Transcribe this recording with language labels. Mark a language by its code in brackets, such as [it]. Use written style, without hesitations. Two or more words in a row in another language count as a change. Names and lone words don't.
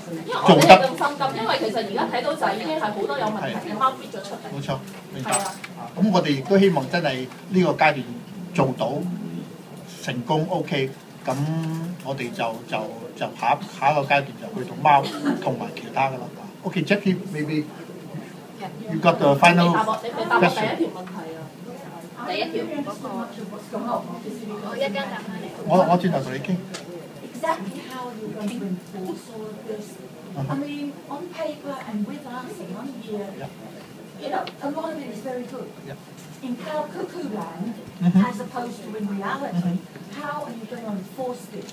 [yue] 因為我哋係咁心急，因為其實而家睇到就係已經係好多有問題嘅貓搣咗出嚟。冇錯，明白。咁我哋亦都希望真係呢個階段做到成功 OK， 咁我哋就下一個階段就去到貓同埋其他噶啦。 [en] OK, Jackie, maybe you got the final question. [yue] 第一條嗰個，我一陣答翻你。我轉頭同你傾。 [en] Exactly how you're going to enforce all of this. I mean, on paper and with us and on here, you know, a lot of it is very good. In cow cuckoo land, as opposed to in reality, how are you going to enforce this?